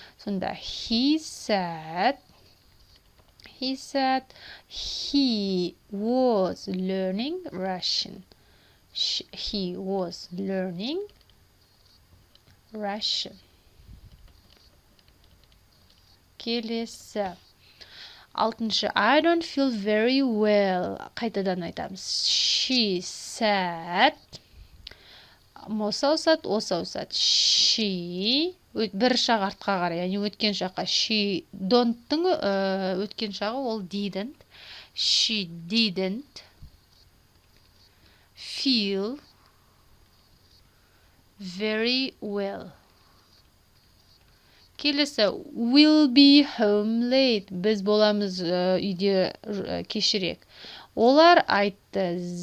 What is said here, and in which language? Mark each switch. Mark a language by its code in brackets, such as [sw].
[kk] Сонда, [en] he said he was learning Russian. He was learning Russian. [kk] Келесі, Алтыншы, [en] I don't feel very well. [kk] Қайтадан айтамыз. [en] She said. [kk] Осы ауысады, осы ауысады. [en] She. [kk] Бір шақ артқа қарай, яғни өткен шаққа. She don't-тың өткен шағы ол didn't. [en] She didn't feel very well. [kk] Келесі, [en] will be home late. [kk] Біз боламыз үйде кешірек. Олар айтты.